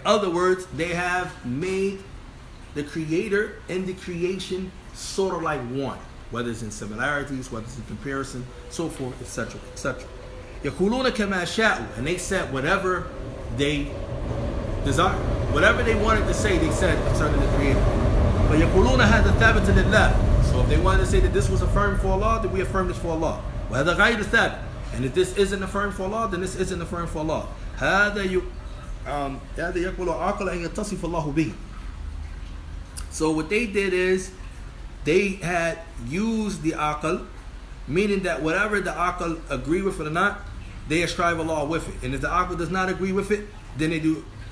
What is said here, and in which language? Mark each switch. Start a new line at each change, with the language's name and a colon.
English: Other words, they have made the Creator and the creation sort of like one, whether it's in similarities, whether it's in comparison, so forth, etc., etc.
Arabic: يَقُولُونَ كَمَا شَاءُوا,
English: and they said whatever they desire. Whatever they wanted to say, they said concerning the Creator. But
Arabic: يَقُولُونَ هَذَا ثَابِتٌ لِلَّهِ.
English: So if they wanted to say that this was affirmed for Allah, then we affirm this for Allah.
Arabic: وَهَذَا غَيْرُ ثَابِتٌ.
English: And if this isn't affirmed for Allah, then this isn't affirmed for Allah.
Arabic: هَذَا يَقْبَلُ عَقْلَ أَن يَتَّصِفَ اللَّهُ بِهِ.
English: So what they did is, they had used the aql, meaning that whatever the aql agree with it or not, they ascribe Allah with it. And if the aql does not agree with it, then they do.